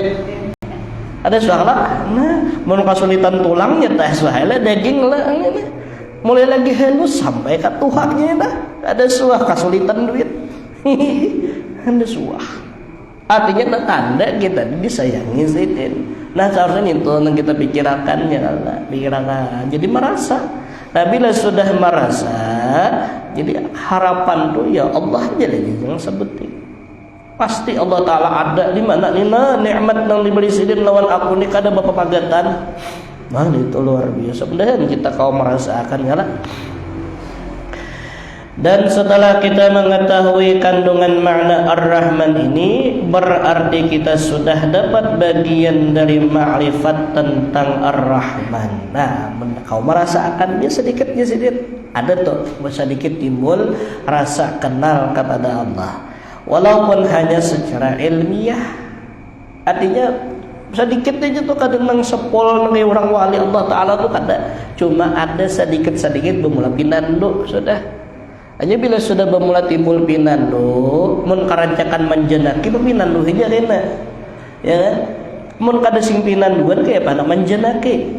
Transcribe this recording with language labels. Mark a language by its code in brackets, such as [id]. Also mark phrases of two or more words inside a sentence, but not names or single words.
[bjn] Ada suah lah. Nah, mun kesulitan tulangnya teh suah lah daging lah ini. Mulai lagi halus sampai ke tuhaknya dah. Ada suah kesulitan duit. Ada suah. Artinya tanda kita disayangi Sayyidin. Nah seharusnya itu yang kita pikirkan ya Allah, pikirkan. Jadi merasa. Nah bila sudah merasa, jadi harapan tuh ya Allah aja lagi yang sebutin. Pasti Allah Taala ada di mana nina nikmat yang diberi Sayyidin lawan aku ni kada bapa pagatan. Nah itu luar biasa. Mudah-mudahan kita kau merasakan ya lah. Dan setelah kita mengetahui kandungan makna Ar-Rahman ini, berarti kita sudah dapat bagian dari ma'rifat tentang Ar-Rahman. Nah, kau merasakannya sedikit. Ada tuh sedikit timbul rasa kenal kepada Allah. Walaupun hanya secara ilmiah. Artinya sedikit aja tuh kadang nang sepol nang orang wali Allah Ta'ala tuh kada. Cuma ada sedikit bermula pinando sudah. Hanya bila sudah bermula timbul pinando, mun karancakan manjenaki pinando aja kena. Ya kan? Mun kada sing pinanduan kayak apa manjenaki.